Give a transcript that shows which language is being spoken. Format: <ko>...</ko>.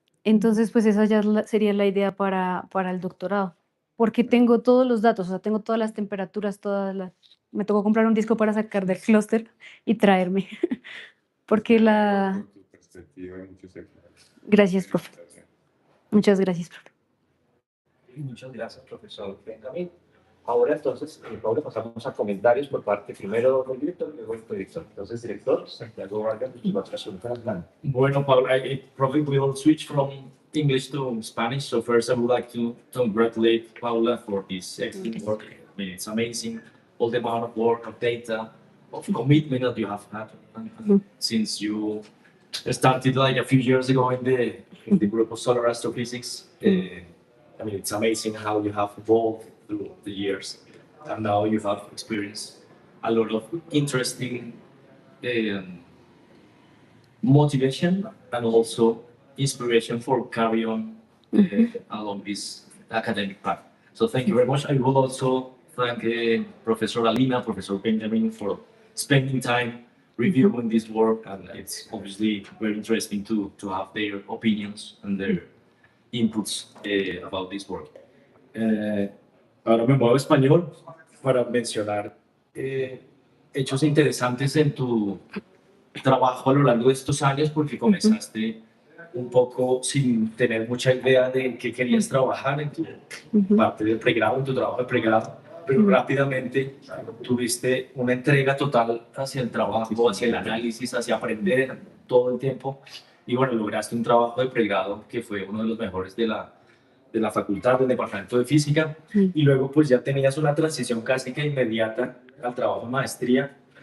<es>Entonces, pues esa ya sería la idea para el doctorado, porque tengo todos los datos, o sea, tengo todas las temperaturas, me tocó comprar un disco para sacar del clúster y traerme, porque Por tu perspectiva y muchos sectores. Gracias, profe. Muchas gracias, profe. Muchas gracias, profesor Benjamín. Ahora entonces, Paula, pasamos a comentarios por parte primero del director y luego del director. Entonces, director, Santiago Vargas, nuestras preguntas.</es> <en>Bueno, Paula, I probably will switch from English to Spanish. So first, I would like to congratulate Paula for this excellent work. I mean, it's amazing, all the amount of work, of data, of commitment that you have had since you started like a few years ago in the group of solar astrophysics. I mean, it's amazing how you have evolved through the years, and now you have experienced a lot of interesting motivation and also inspiration for carry on along this academic path. So thank you very much. I will also thank Professor Alina, Professor Benjamin for spending time reviewing this work, and it's obviously very interesting to have their opinions and their inputs about this work.</en> <es>Ahora me muevo a español para mencionar hechos interesantes en tu trabajo a lo largo de estos años, porque comenzaste un poco sin tener mucha idea de en qué querías trabajar en tu parte de pregrado, en tu trabajo de pregrado, pero rápidamente tuviste una entrega total hacia el trabajo, hacia el análisis, hacia aprender todo el tiempo, y bueno, lograste un trabajo de pregrado que fue uno de los mejores de la facultad, del departamento de física, y luego pues ya tenías una transición casi que inmediata al trabajo de maestría.</es>